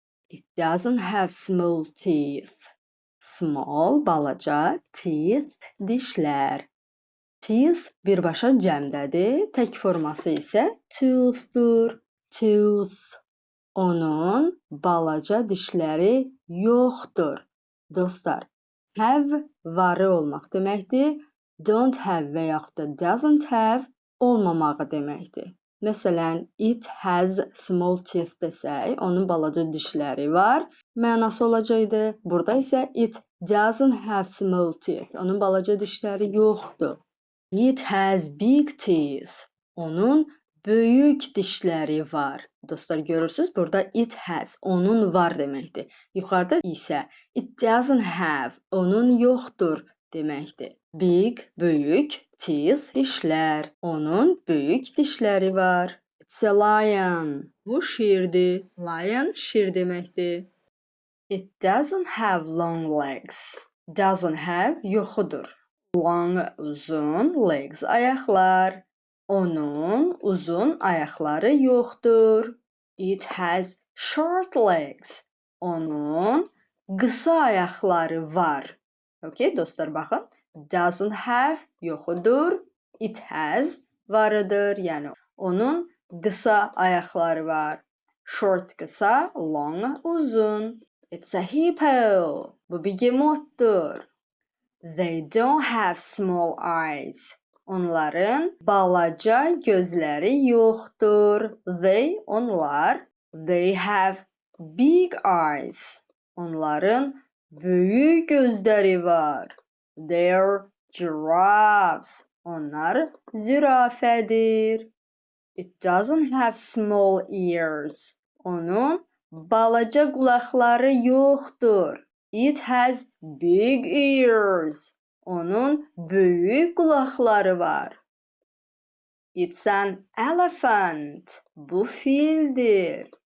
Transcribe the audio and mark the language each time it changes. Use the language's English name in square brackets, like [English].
[English] It doesn't have small teeth. [Azerbaijani] Small, balaca, teeth, dişlər. Teeth birbaşa cəmdədir, tək forması isə toothdur. Tooth. Onun balaca dişləri yoxdur. Dostlar, have varı olmaq deməkdir. [English] Don't have [Azerbaijani] və yaxud da [English] doesn't have [Azerbaijani] olmamağı deməkdir. Məsələn, [English] it has small teeth [Azerbaijani] desək, onun balaca dişləri var, mənası olacaqdı. Burada isə [English] it doesn't have small teeth, [Azerbaijani] onun balaca dişləri yoxdur. [English] It has big teeth, [Azerbaijani] onun böyük dişləri var. Dostlar, görürsünüz, burada [English] it has, [Azerbaijani] onun var deməkdir. Yuxarıda isə [English] it doesn't have, [Azerbaijani] onun yoxdur deməkdir. Big, böyük, teeth, dişlər. Onun böyük dişləri var. [English] It's a lion. [Azerbaijani] Bu şirdir. Lion şir deməkdir. [English] It doesn't have long legs. Doesn't have [Azerbaijani] yoxudur. Long, uzun, legs, ayaqlar. Onun uzun ayaqları yoxdur. [English] It has short legs. [Azerbaijani] Onun qısa ayaqları var. Okay, dostlar, baxın. [English] Doesn't have [Azerbaijani] yoxudur. [English] It has [Azerbaijani] varıdır. Yəni onun qısa ayaqları var. Short qısa, long uzun. [English] It's a hippo. [Azerbaijani] Bu begemotdur. [English] They don't have small eyes. [Azerbaijani] Onların balaca gözləri yoxdur. They, onlar. [English] They have big eyes. [Azerbaijani] Onların böyük gözləri var. [English] They're giraffes. [Azerbaijani] Onlar zürafədir. [English] It doesn't have small ears. [Azerbaijani] Onun balaca qulaqları yoxdur. [English] It has big ears. [Azerbaijani] Onun böyük qulaqları var. [English] It's an elephant. [Azerbaijani] Bu fildir.